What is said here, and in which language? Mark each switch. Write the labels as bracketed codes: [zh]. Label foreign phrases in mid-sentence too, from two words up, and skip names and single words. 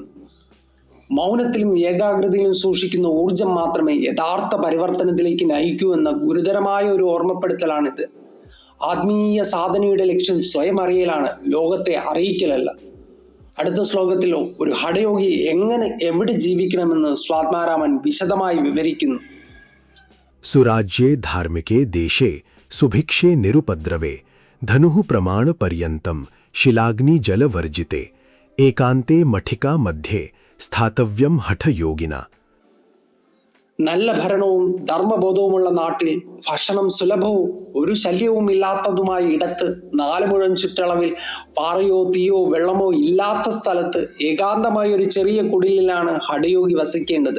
[ml] മൗനത്തിലും ഏകാഗ്രതയിലും സൂക്ഷിക്കുന്ന ഊർജം മാത്രമേ യഥാർത്ഥ പരിവർത്തനത്തിലേക്ക് നയിക്കൂ എന്ന ഗുരുതരമായ ഒരു ഓർമ്മപ്പെടുത്തലാണിത്. ആത്മീയ സാധനയുടെ ലക്ഷ്യം സ്വയം അറിയലാണ്, ലോകത്തെ അറിയിക്കലല്ല. അടുത്ത ശ്ലോകത്തിൽ ഒരു ഹഠയോഗി എങ്ങനെ എവിടെ ജീവിക്കണമെന്ന് സ്വാത്മാരാമൻ വിശദമായി വിവരിക്കുന്നു. [sa] सुराज्ये धार्मिके देशे सुभिक्षे निरुपद्रवे धनुः प्रमाणपर्यन्तं शिलाग्निजलवर्जिते एकान्ते मठिका मध्ये स्थातव्यं हठयोगिना. [ml] നല്ല ഭരണവും ധർമ്മബോധവുമുള്ള നാട്ടിൽ ഭക്ഷണം സുലഭവും ഒരു ശല്യവും ഇല്ലാത്തതുമായ ഇടത്ത് 4 മുഴം ചുറ്റളവിൽ പാറയോ തീയോ വെള്ളമോ ഇല്ലാത്ത സ്ഥലത്ത് ഏകാന്തമായ ഒരു ചെറിയ കുടിലിലാണ് ഹഠയോഗി വസിക്കേണ്ടത്.